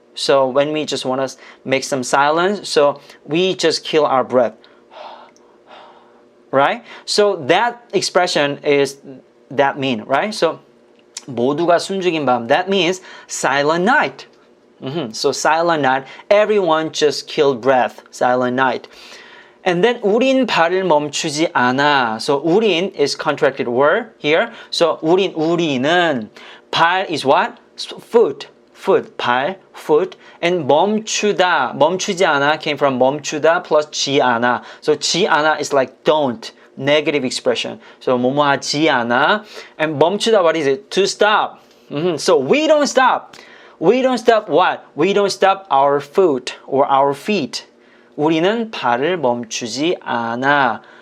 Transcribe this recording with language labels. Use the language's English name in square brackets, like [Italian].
[English] So when we just wanna make some silence, so we just kill our breath, right? So that expression is that mean, right? So [Korean] 모두가 숨죽인 밤, [English] that means silent night. So silent night, everyone just killed breath, silent night. And then [Korean] 우린 발을 멈추지 않아. [English] So 우린 is contracted word here. So 우리는 발 is what? Foot, 발, foot. And 멈추다, 멈추지 않아 came from 멈추다 plus 지 않아. So 지 않아 is like don't negative expression. So [Korean] 뭐뭐 하지 않아. [English] And 멈추다, what is it? To stop. So we don't stop. We don't stop what? We don't stop our foot or our feet. [Korean] 우리는 발을 멈추지 않아.